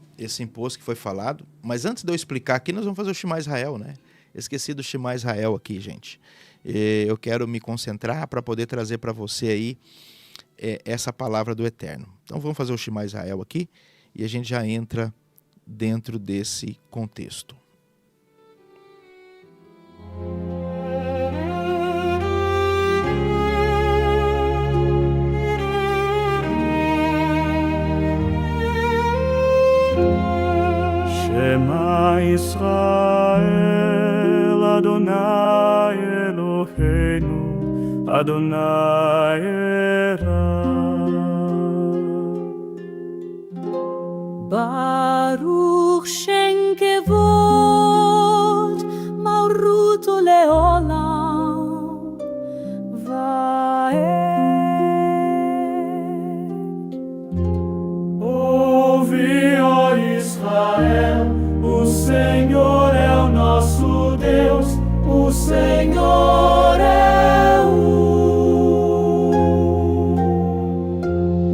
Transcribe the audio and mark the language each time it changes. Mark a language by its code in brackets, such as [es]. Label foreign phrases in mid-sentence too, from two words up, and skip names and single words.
[pt] Esse imposto que foi falado, mas antes de eu explicar aqui, nós vamos fazer o Shema Israel, né? Esqueci do Shema Israel aqui, gente. Eu quero me concentrar para poder trazer para você aí essa palavra do Eterno. Então vamos fazer o Shema Israel aqui e a gente já entra dentro desse contexto. [he] שמע ישראל יהוה אלהינו יהוה אחד. ברוך שם כבוד מלכותו לעולם ועד. [pt] Ouve, ó Israel, o Senhor é o nosso Deus, o Senhor é um.